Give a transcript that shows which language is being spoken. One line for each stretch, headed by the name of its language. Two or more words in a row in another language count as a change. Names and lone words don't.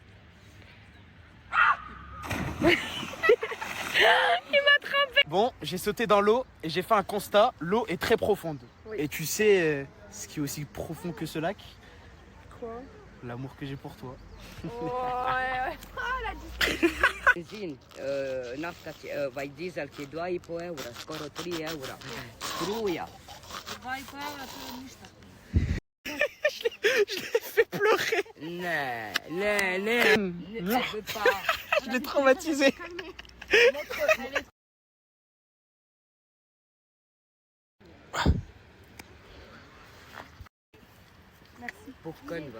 French: Il m'a trempé. Bon, j'ai sauté dans l'eau et j'ai fait un constat. L'eau est très profonde. Oui. Et tu sais ce qui est aussi profond que ce lac? Quoi? L'amour que j'ai pour toi. Oh, ouais.
Croatian: benzin, nafta vai diesel che 2,5 euro, skoro 3 euro. Struja. 2,5 euro to je ništa.
French: Je l'ai fait pleurer.
Croatian: Ne, ne, ne, ne,
French: tu peux pas. Je l'ai traumatisé. Pour conne, va.